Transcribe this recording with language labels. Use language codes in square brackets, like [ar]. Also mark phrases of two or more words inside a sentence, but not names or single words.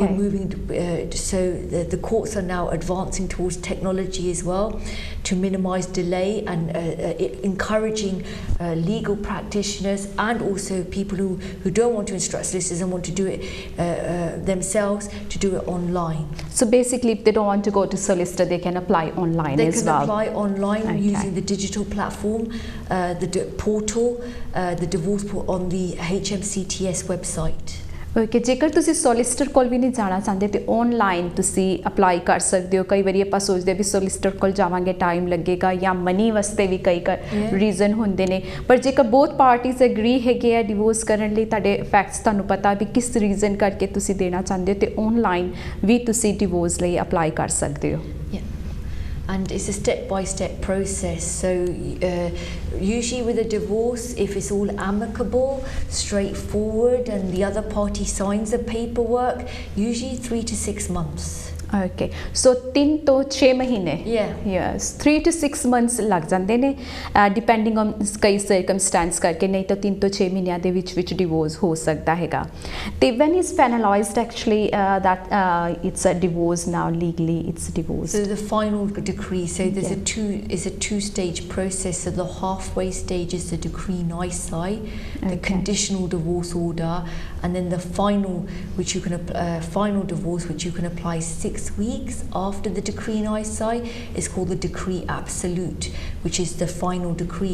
[en] We're moving so the courts are now advancing towards technology as well to minimise delay and encouraging legal practitioners and also people who don't want to instruct solicitors and want to do it themselves to do it online. So basically if they don't want to go to solicitor they can apply online as well. They can apply online using the digital platform, the portal, the divorce portal on the HMCTS website. [pa] Okay, ਜੇਕਰ ਤੁਸੀਂ ਸੋਲਿਸਿਟਰ ਕੋਲ ਵੀ ਨਹੀਂ ਜਾਣਾ ਚਾਹੁੰਦੇ ਤੇ ਆਨਲਾਈਨ ਤੁਸੀਂ ਅਪਲਾਈ ਕਰ ਸਕਦੇ ਹੋ. ਕਈ ਵਾਰੀ ਆਪਾਂ ਸੋਚਦੇ ਵੀ ਸੋਲਿਸਿਟਰ ਕੋਲ ਜਾਵਾਂਗੇ ਟਾਈਮ ਲੱਗੇਗਾ ਜਾਂ ਮਨੀ ਵਾਸਤੇ ਵੀ ਕਈ ਰੀਜ਼ਨ ਹੁੰਦੇ ਨੇ, ਪਰ ਜੇਕਰ [en] both parties [pa] ਐਗਰੀ ਹੈਗੇ ਆ ਡਿਵੋਰਸ ਕਰਨ ਲਈ, ਤੁਹਾਡੇ ਫੈਕਟਸ ਤੁਹਾਨੂੰ ਪਤਾ ਵੀ ਕਿਸ ਰੀਜ਼ਨ ਕਰਕੇ ਤੁਸੀਂ ਦੇਣਾ ਚਾਹੁੰਦੇ ਹੋ ਤੇ ਆਨਲਾਈਨ ਵੀ ਤੁਸੀਂ ਡਿਵੋਰਸ ਲਈ ਅਪਲਾਈ ਕਰ ਸਕਦੇ ਹੋ. [en] And it's a step-by-step process. So usually with a divorce, if it's all amicable, straightforward, and the other party signs the paperwork, usually 3 to 6 months. Okay, so 3 to 6 [pa] ਮਹੀਨੇ. [en] Yes, 3 to 6 months [pa] ਲੱਗ ਜਾਂਦੇ ਨੇ [en] depending on [pa] ਕਈ circumstance ਕਰਕੇ, ਨਹੀਂ ਤਾਂ 3 ਤੋਂ 6 ਮਹੀਨਿਆਂ ਦੇ ਵਿੱਚ ਡਿਵੋਰਸ ਹੋ ਸਕਦਾ ਹੈਗਾ. [en] ਤੇ when is finalized actually that it's a divorce now legally, it's divorce? So the final decree, so there's a two-stage process. So the halfway stage is the decree nisi, the conditional divorce order, and then the final, which you can final divorce, which you can apply 6 weeks after the decree nisi, is called the decree absolute, which is the final decree.